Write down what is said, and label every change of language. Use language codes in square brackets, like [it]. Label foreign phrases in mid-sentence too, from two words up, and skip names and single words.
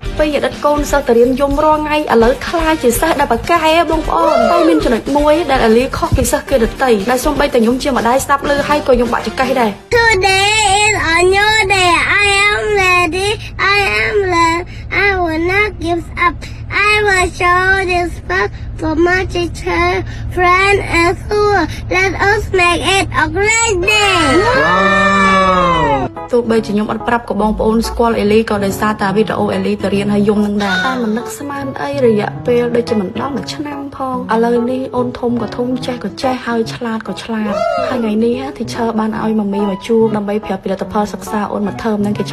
[km] ពីដិតកូនសិស្សទៅរៀនយំរាល់ថ្ងៃឥឡូវខ្លាចជាសិស្សដែលបកែបងប្អូនតែមានចំណុចមួយដែលអាលីខុសពីសិស្សគេដទៃដែលសូម្បីតែខ្ញុំជាម្ដាយស្ដាប់ឮហើយក៏ខ្ញុំបាក់ចង្កេះដែរ [en] Today is a new day. I am ready. I am ready. I will not give up. I will show this book for my teacher, friend, and school. Let us make it a great day. [km] ទោះបីជាខ្ញុំអត់ប្រាប់ក៏បងប្អូនស្គាល់អេលីក៏ដោយសារតែវីដេអូអេលីទៅរៀនហើយយំនឹងដែរតែមិននឹកស្មានអីរយៈពេលដូចជាមិនដល់1ឆ្នាំផងឥឡូវនេះអូនធំក៏ធំចេះក៏ចេះហើយឆ្លាតក៏ឆ្លាតហើយថ្ងៃនេះទីឈើបានឲ្យម៉ាមីមកជួបដើម្បីប្រាប់ពីលទ្ធផលសិក្សាអូនមកធើមនឹងគេ